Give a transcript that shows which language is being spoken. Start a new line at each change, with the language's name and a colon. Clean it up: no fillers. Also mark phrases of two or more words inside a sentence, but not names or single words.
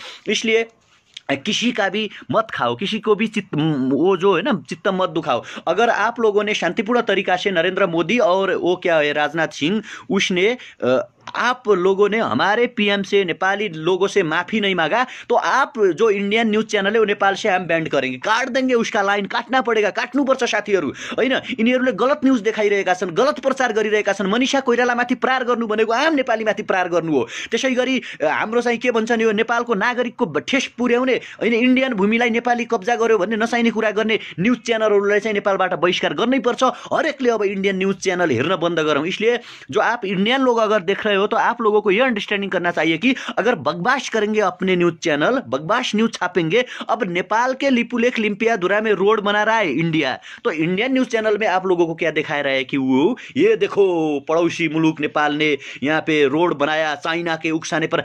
Hindi: इसलिए किसी का भी मत खाओ, किसी को भी वो जो है ना, चित्त मत दुखाओ। अगर आप लोगों ने शांतिपूर्ण तरीका से, नरेंद्र मोदी और वो क्या है राजनाथ सिंह, उसने आप लोगों ने हमारे पीएम से, नेपाली लोगों से माफी नहीं मांगा, तो आप जो
English: Indian news channel
Hindi: है वो नेपाल से हम बैंड करेंगे, काट देंगे, उसका लाइन काट्न पड़ेगा,
Nepali: काट्नुपर्छ साथीहरू हैन। यिनीहरूले गलत न्यूज देखाइरहेका छन्, गलत प्रचार गरिरहेका छन्। मनिषा कोइरालामाथि प्रहार गर्नु भनेको आम नेपालीमाथि प्रहार गर्नु हो। त्यसै गरी हाम्रो चाहिँ के भन्छ नि, यो नेपालको नागरिकको ठेस पुर्याउने हैन, इंडियन भूमिलाई नेपाली कब्जा गर्यो भन्ने नचाहिने कुरा गर्ने न्यूज च्यानलहरूलाई चाहिँ नेपालबाट बहिष्कार गर्नै पर्छ। हरेकले अब
English: Indian news channel
Nepali: हेर्न बन्द गरौँ।
Hindi: इसलिए जो आप इंडियन लोग अगर देख रहे हो, तो आप लोगों को यह अंडरस्टैंडिंग करना चाहिए कि अगर बकवास करेंगे अपने
English: news channel,
Hindi: बकवास न्यूज छापेंगे, अब नेपाल के लिपुलेख लिम्पियाधुरा में रोड बना रहा है इंडिया, तो
English: Indian news channel
Hindi: में आप लोगों को क्या दिखा रहा है कि वो ये देखो पड़ोसी मुल्क नेपाल ने यहाँ पे रोड बनाया चाइना के उकसाने पर।